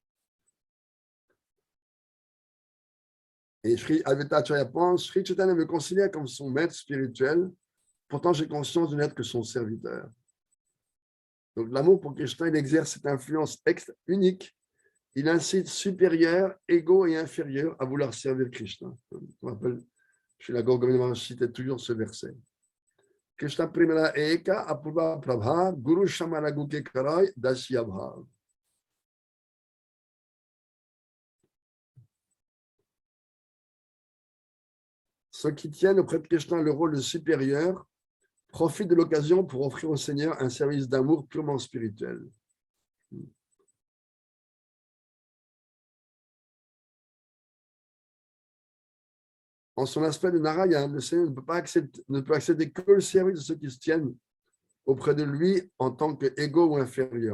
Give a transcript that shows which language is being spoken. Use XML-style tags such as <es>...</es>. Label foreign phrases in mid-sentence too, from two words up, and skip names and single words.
<fr>Et Sri Avetacharya pense, Sri Chaitanya me considère comme son maître spirituel, pourtant j'ai conscience de n'être que son serviteur. Donc l'amour pour Krishna, il exerce cette influence unique. Il incite supérieurs, égaux et inférieurs à vouloir servir Krishna. Je me rappelle, chez la Gorgovinda, je citais toujours ce verset.</fr> <bn>কৃষ্ণ প্রেমার এক অপূর্ব প্রভাব গুরু সমলঘুকে করায় দাস্য ভাব.</bn> <fr>Ceux qui tiennent auprès de Krishna le rôle de supérieur profitent de l'occasion pour offrir au Seigneur un service d'amour purement spirituel. En son aspect de Narayan, le Seigneur ne peut accepter que le service de ceux qui se tiennent auprès de lui en tant qu'égaux ou inférieurs.</fr>